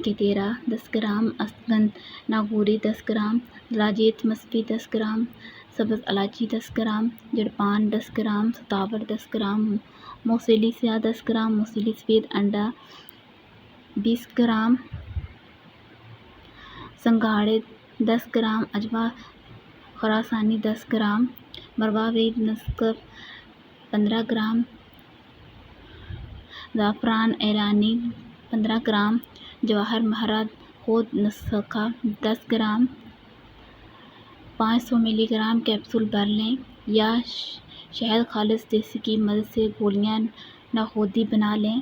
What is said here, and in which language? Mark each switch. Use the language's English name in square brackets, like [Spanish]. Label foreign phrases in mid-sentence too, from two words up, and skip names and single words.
[Urdu] کتیرا 10 گرام، اسگند ناگوری 10 گرام، زلاجیت مصفی 10 گرام، سبز الائچی 10 گرام، جڑپان 10 گرام، ستاور 10 گرام، موصلی سیاہ 10 گرام، موصلی سفید انڈا 20 گرام، سنگھاڑے 10 گرام، عجوہ خراسانی 10 گرام، مروارید نسک 15 گرام، زعفران ایرانی 15 گرام، جواہر مہرہ خود نسخہ 10 گرام، 500 ملی گرام کیپسول بھر لیں یا شہد خالص دیسی کی مدد سے گولیاں ناخودی بنا لیں۔